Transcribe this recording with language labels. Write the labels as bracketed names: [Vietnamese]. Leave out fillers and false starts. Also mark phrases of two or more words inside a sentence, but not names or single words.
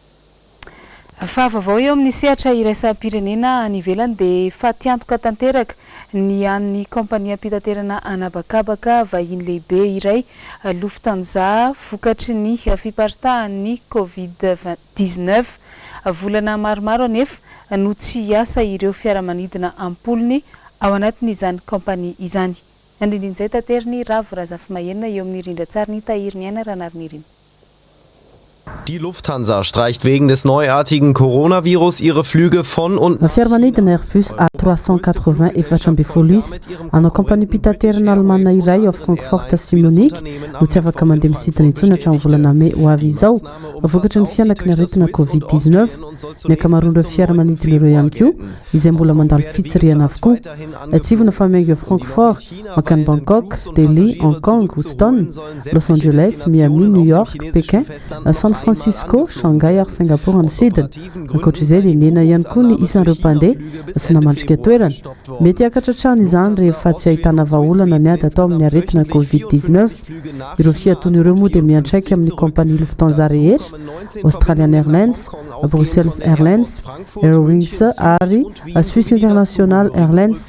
[Malagasy] Fahavavao eo amin'ny sehatra iraisam-pirenena any ivelany dia fatiantoka tanteraka ny an'ny kompania mpitaterana anabakabaka vahiny lehibe iray Lufthansa vokatry ny fiparitahan'ny Covid-19 volana maromaro anefa no tsy hiasa ireo fiaramanidina ampolony ao anatin'izany kompania izany. Andindin'izay tateriny Ravo Razafy-Mahenina eo amin'ny rindran-tsariny Tahiriny Aina Ranariny. [German] Die Lufthansa streicht wegen des neuartigen Coronavirus ihre Flüge von und [Malagasy] fiaramanidina Airbus A380 efatra-ambifolo ana kompania mpitaterana Alemana iray ao Francfort sy Munich no tsy afaka mandeha misidina intsony hatramin'ny volana May ho avy izao vokatry ny fianaka ny aretina Covid-19 ny ankamaroan'ireo fiaramanidina ireo ihany koa izay mbola mandalo fitsiriana avokoa tsivona fa miaingo Francfort mankany Bangkok, Delhi, Hong Kong, Houston, Los Angeles, Miami, New York, Pékin, San Francisco, Shanghai ary Singapour any sidina. Ankoatr'izay dia nena ihany koa ny isan'ireo mpandeha sy namandrika toerana. Mety hakatra trano izany rehefa tsy ahitana vahaolana ny ady atao amin'ny aretina Covid-19. Ireo fiaton'ireo moa dia miantraika amin'ny kompania Lufthansa rehetra, Australian Airlines, Brussels Airlines, Airwings ary Swiss International Airlines.